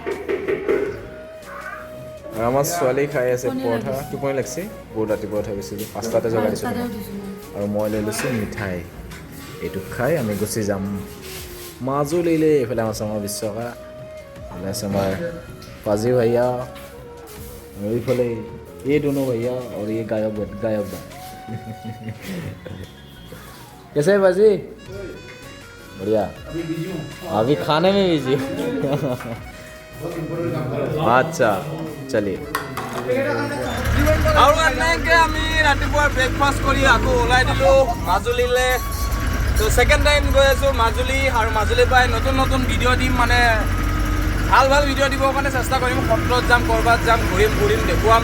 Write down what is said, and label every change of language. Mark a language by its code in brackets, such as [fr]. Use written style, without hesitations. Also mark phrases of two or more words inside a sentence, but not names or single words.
[as] আৰু আমাৰ ছোৱালী খাই আছে পৰঠা, টোপনি লাগিছে, বহুত ৰাতিপুৱা উঠাই গৈছিলোঁ, 5টাতে জগাই দিছোঁ। আৰু মই লৈ লৈছোঁ মিঠাই। এইটো খাই আমি গুচি যাম মাজুলীলৈ। এইফালে আছে আমাৰ বিশ্বকা, এইফালে আছে আমাৰ [hi] पाजी भैया, और फले ये दोनों भैया और ये गायब गायब कैसे है पाजी? बढ़िया। अभी खाने में बिजी। अच्छा चलिए। [as] আৰু এনেকৈ আমি ৰাতিপুৱা ব্ৰেকফাষ্ট কৰি আকৌ ওলাই দিলোঁ মাজুলীলৈ। তো [en] second time [as] গৈ আছোঁ মাজুলী, আৰু মাজুলীৰ পৰাই নতুন নতুন ভিডিঅ' দিম, মানে ভাল ভাল ভিডিঅ' দিবৰ কাৰণে চেষ্টা কৰিম। সত্ৰত যাম, ক'ৰবাত যাম, ঘূৰিম দেখুৱাম।